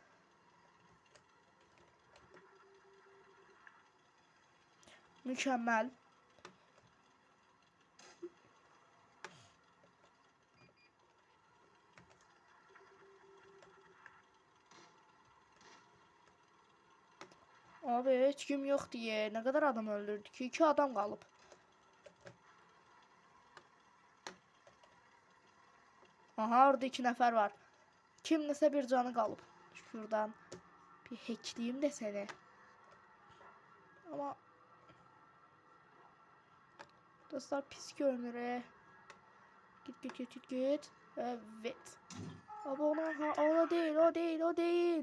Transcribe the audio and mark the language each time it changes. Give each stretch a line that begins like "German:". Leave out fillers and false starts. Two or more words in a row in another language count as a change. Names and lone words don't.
Turkish: Mükemmel. Abi hiç kim yok diye. Ne kadar adam öldürdük?
Azerbaijani: 2 adam qalıb. Aha orada 2 nəfər var. Kimləsə bir canı qalıb.
Turkish: Şuradan bir hackleyeyim de seni. Ama
Azerbaijani: dostlar pis görünür.
Turkish: Git. Evet. Abi o değil.